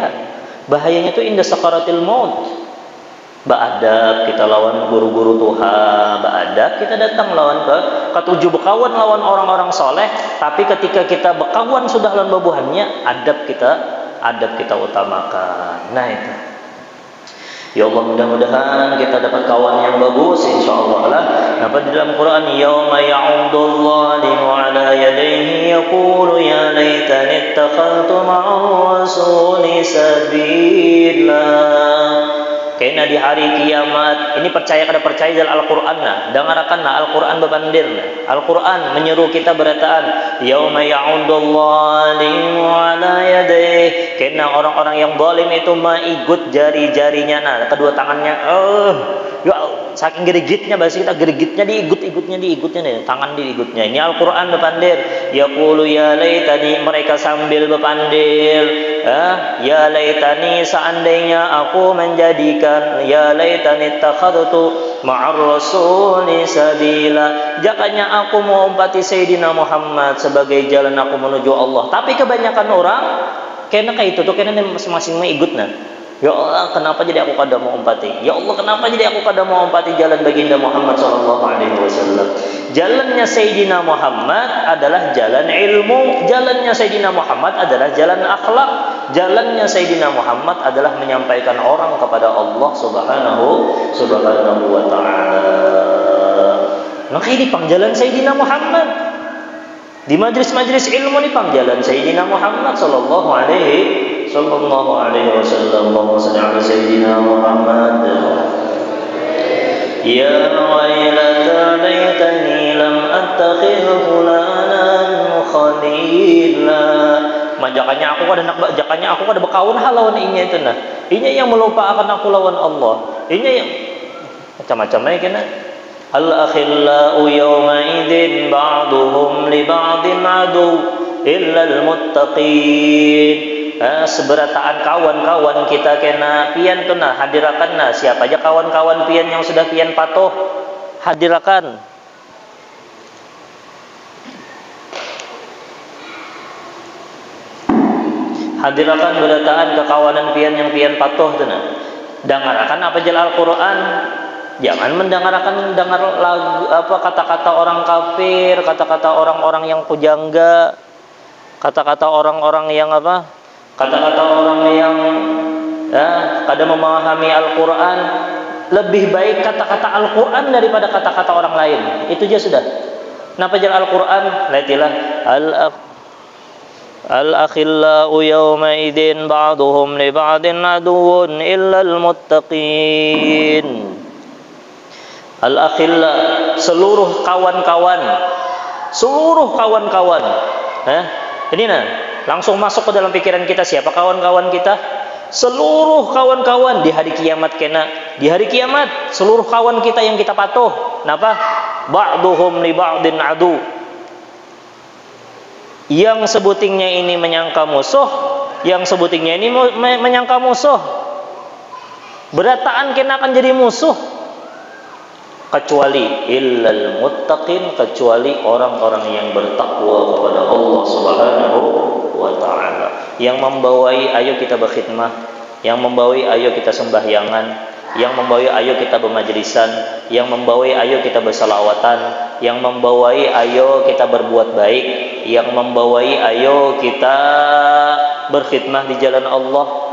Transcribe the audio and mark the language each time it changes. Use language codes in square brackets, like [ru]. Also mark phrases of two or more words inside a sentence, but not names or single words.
[bjn] Bahayanya itu indah sakaratil maut. Beadab kita lawan guru-guru Tuhan, beadab kita datang lawan ketujuh berkawan lawan orang-orang soleh, tapi ketika kita berkawan sudah lawan babuhannya, adab kita utamakan. Nah itu. Ya Allah, mudah-mudahan kita dapat kawan yang bagus insyaallah lah. [ar] Apa di dalam Quran, يوم يعض الظالم على يديه يقول يا ليتني اتخذت مع الرسول سبيلا. [bjn] Kena di hari kiamat ini percaya kada percaya dalam Al-Qur'an nah, dengarkan nah Al-Qur'an bebandir nah. Al-Qur'an menyeru kita berataan [ar] يوم يعض الظالم على يديه. [bjn] Kena orang-orang yang zalim itu maigut jari-jarinya nah, kedua tangannya ya saking gerigitnya bahasa kita, gerigitnya diigut-igutnya nih, tangan diigutnya. Ini Al-Qur'an bepandir. [ar] يقول يا ليتني, [bjn] mereka sambil bepandir, [ar] يا ليتني [bjn] seandainya aku menjadikan, [ar] يا ليتني اتخذت مع الرسول سبيلا, [bjn] jakanya aku mau umpati Sayyidina Muhammad sebagai jalan aku menuju Allah. Tapi kebanyakan orang kena kayak itu tuh, kena masing-masing ikut nah. Ya Allah, kenapa jadi aku kada mau umpati? Ya Allah, kenapa jadi aku kada mau umpati jalan baginda Muhammad [ar] صلى الله عليه وسلم? [bjn] Jalannya Sayyidina Muhammad adalah jalan ilmu, jalannya Sayyidina Muhammad adalah jalan akhlak, jalannya Sayyidina Muhammad adalah menyampaikan orang kepada Allah [ar] سبحانه وتعالى. [bjn] Nah, ini pangjalan Sayyidina Muhammad. Di majlis-majlis ilmu ni pangjalan Sayyidina Muhammad [ar] صلى الله عليه وسلم. اللهم صل على سيدنا محمد. يا ويلتا ليتني لم أتخذ فلانا خليلا. [bjn] Majakanya aku kada berkawan lawan inya itu nah. Inya yang melupakan aku lawan Allah. Inya yang macam-macam kena. [ar] الأخلاء يومئذ بعضهم لبعض عدو إلا المتقين. [bjn] Seberataan kawan-kawan kita kena pian tu nah, hadirakan nah, siapa aja kawan-kawan pian yang sudah pian patuh, hadirakan. Hadirakan berataan kekawanan pian yang pian patuh tu nah. Dengarkan apa jalan Al-Qur'an. Jangan dengar lagu kata-kata orang kafir, kata-kata orang-orang yang pujangga, kata-kata orang-orang yang kata-kata orang yang kada memahami Al-Qur'an. lebih baik kata-kata Al-Quran daripada kata-kata orang lain. Itu aja sudah. Kenapa jalan Al-Quran? [ar] Lihatlah الأخلاء يومئذ بعضهم لبعض عدو إلا المتقين. Al-akhilla, [bjn] seluruh kawan-kawan. Ini langsung masuk ke dalam pikiran kita, siapa kawan-kawan kita? Seluruh kawan-kawan di hari kiamat kena. Di hari kiamat seluruh kawan kita yang kita patuh. [ar] Kenapa? بعضهم لبعض عدو. [bjn] Yang sebutingnya ini menyangka musuh, yang sebutingnya ini menyangka musuh. Berataan kena akan jadi musuh. Kecuali [ar] إلا المتقين, [bjn] kecuali orang-orang yang bertakwa kepada Allah [ar] سبحانه وتعالى, [bjn] yang membawai ayo kita berkhidmah, yang membawai ayo kita sembahyangan, yang membawai ayo kita bermajlisan, yang membawai ayo kita bersalawatan, yang membawai ayo kita berbuat baik, yang membawai ayo kita berkhidmah di jalan Allah.